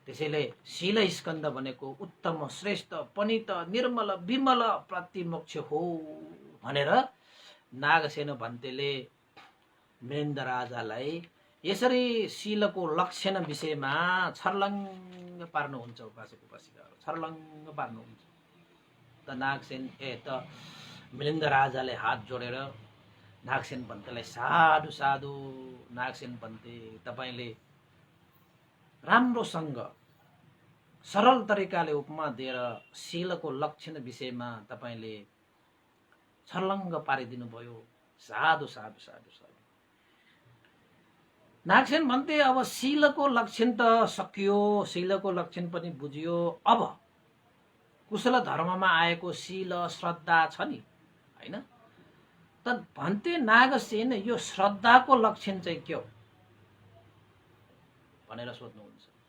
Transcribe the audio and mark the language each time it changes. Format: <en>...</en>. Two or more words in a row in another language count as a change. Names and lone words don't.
<ne>त्यसैले शील स्कन्द भनेको उत्तम श्रेष्ठ पनित निर्मल विमल प्रतिमोक्ष हो भनेर नागसेन भन्तेले मिलिन्द राजालाई यसरी शीलको लक्षण विषयमा छर्लङ्ग पार्नुहुन्छ। उपासक उपासिकाहरू छर्लङ्ग पार्नुहुन्छ। त मिलिन्द राजाले हात जोडेर नागसेन भन्तेलाई साधु साधु नागसेन भन्ते तपाईँले राम्रोसँग सरल तरिकाले उपमा दिएर शीलको लक्षण विषयमा तपाईँले छर्लङ्ग पारिदिनु भयो। साधु साधु साधु साधु। नागसेन भन्थे अब शीलको लक्षण त सकियो, शीलको लक्षण पनि बुझियो। अब कुशल धर्ममा आएको शील श्रद्धा छ नि, हैन? त भन्थे नागसेन यो श्रद्धाको लक्षण चाहिँ के हो भनेर सोध्नुहुन्छ।</ne>